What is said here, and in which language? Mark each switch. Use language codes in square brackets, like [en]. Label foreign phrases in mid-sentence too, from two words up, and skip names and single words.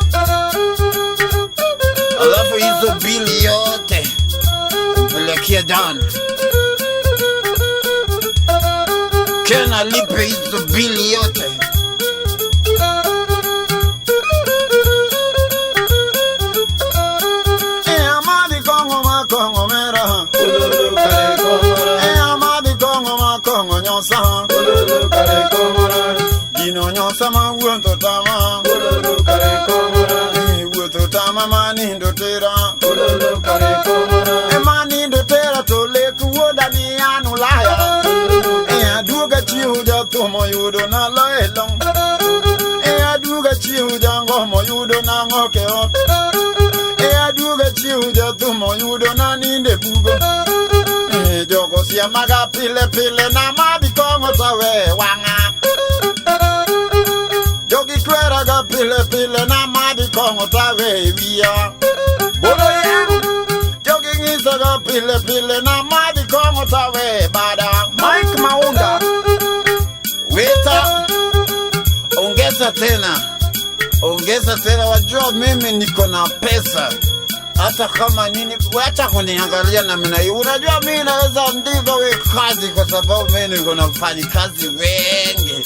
[sw] Alafu hizo bili yote mpelekea Dan. Kena lipe hizo bili yote. [luo] Kongo mera. Ululu kare kongora. Amadi kongo ma kongo nyosa. Ululu kare kongora. Gino nyosa ma wuonto tama. Ululu kare kongora. Wuonto tama manindo tera. Ululu kare kongora. Manindo tera to leku woda ni anulaya. Aduga chiuja tomo yudo na laelong. Aduga chiuja ngomo yudo na ngoke ot. Aduga chiuja tomo yudo na ninde bugo. Jogo siya maga pile pile na madhi kongo tawe wanga. Jogi kwera ga pile pile na madhi kongo tawe wia. Bolo yang. Jogi ngisa ga pile pile na madhi kongo tawe bada. Mike Maunda. Weta. [sw] Ongeza tena wajua mimi niko na pesa. Hata kama nini, wacha kuniangalia na mimi. Unajua mimi naweza ndivyo we kazi kwa sababu mimi niko nafanya kazi wengi.